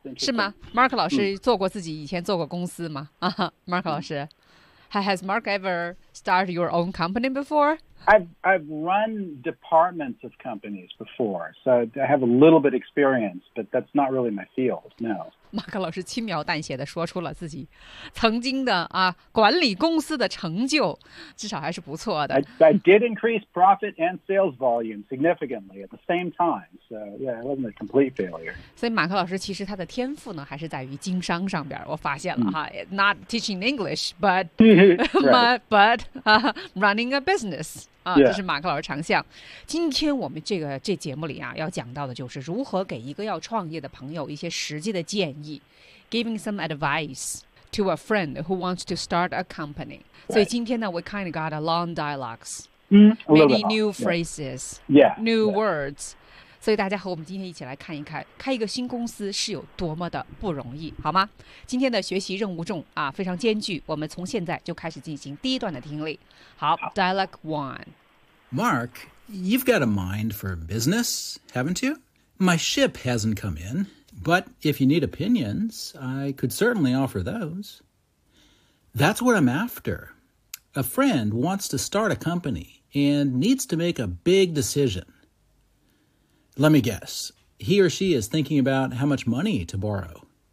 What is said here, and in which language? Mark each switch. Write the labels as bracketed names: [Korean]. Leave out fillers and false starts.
[Chinese] 是吗 ?Mark 老师做过自己以前做过公司吗、mm-hmm. Mark 老师、mm-hmm. [English] Has Mark ever started your own company before? I've run departments of companies before, so I have a little bit experience, but that's not really my field, no. [Chinese] Mark 老师轻描淡写地说出了自己曾经的、啊、管理公司的成就，至少还是不错的。 [English] I did increase profit and sales volume significantly at the same time, so yeah, it wasn't a complete failure. [Chinese] 所以马克老师其实他的天赋呢，还是在于经商上边，我发现了哈、 [English] Not teaching English, but, but、running a business. Yeah. [Chinese] 这是马克老师长项。今天我们这节目里啊，要讲到的就是如何给一个要创业的朋友一些实际的建议。 [English] Giving some advice to a friend who wants to start a company. Right. [Chinese] 所以今天呢 [English] we kind of got a long dialogues. Many new phrases. Yeah. New words. [Chinese] 所以大家和我们今天一起来看一看开一个新公司是有多么的不容易，好吗？今天的学习任务重啊，非常艰巨，我们从现在就开始进行第一段的听力。好 Dialogue 1 [English] Mark, you've got a mind for business, haven't you? My ship hasn't come in, but if you need opinions, I could certainly offer those. That's what I'm after. A friend wants to start a company and needs to make a big decisionLet me guess, he or she is thinking about how much money to borrow.